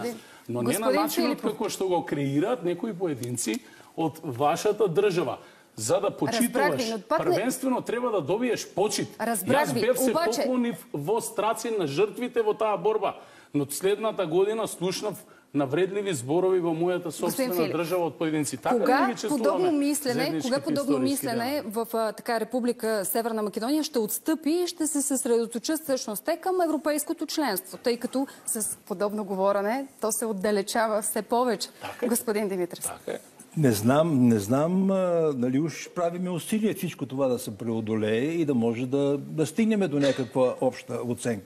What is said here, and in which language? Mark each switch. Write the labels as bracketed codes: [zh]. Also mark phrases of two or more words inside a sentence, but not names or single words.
[mk] Но не на начинот како што го креираат некои поединци од вашата држава. За да почитуваш, првенствено треба да добиеш почит. Јас бев се поклонив во страци на жртвите во таа борба. Но следната година слушнав навредливи зборови во мојата собствена држава од поединци. [bg] Кога подобно мислене в Република Северна Македонија ще отстъпи и ще се съсредоточат всъщност те към европейското членство, тъй като с подобно говорене то се отдалечава все повече. Господин Димитров. Не знам, нали уж правиме усилия всичко това да се преодолее и да може да стигнем до някаква обща оценка.